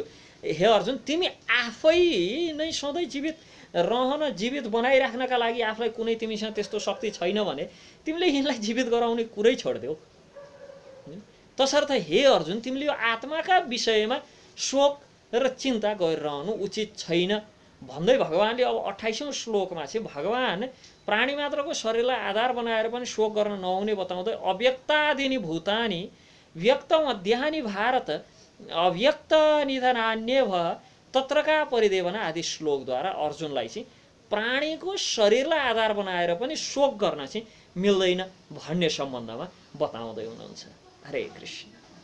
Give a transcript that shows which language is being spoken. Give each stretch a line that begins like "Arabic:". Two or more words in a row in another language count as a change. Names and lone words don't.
Nepali: हे अर्जुन, तिमी आफै नै सधैँ जीवित रहन, जीवित बनाइराख्नका लागि आफूलाई कुनै तिमीसँग त्यस्तो शक्ति छैन भने तिमीले यिनलाई जीवित गराउने कुरै छोडिदेऊ। तसर्थ हे अर्जुन, तिमीले यो आत्माका विषयमा शोक र चिन्ता गरिरहनु उचित छैन भन्दै भगवानले अब 28औं श्लोकमा चाहिँ भगवान प्राणी मात्रको शरीरलाई आधार बनाएर पनि शोक गर्न नहुने बताउँदै
Sanskrit: अव्यक्तादिनी भूतानि व्यक्त मध्यानि भारत अव्यक्त निधनान्यव तत्रका परिदेवना
Nepali: आदि श्लोकद्वारा अर्जुनलाई चाहिँ प्राणीको शरीरलाई आधार बनाएर पनि शोक गर्न चाहिँ मिल्दैन भन्ने सम्बन्धमा बताउँदै हुनुहुन्छ। हरे कृष्ण।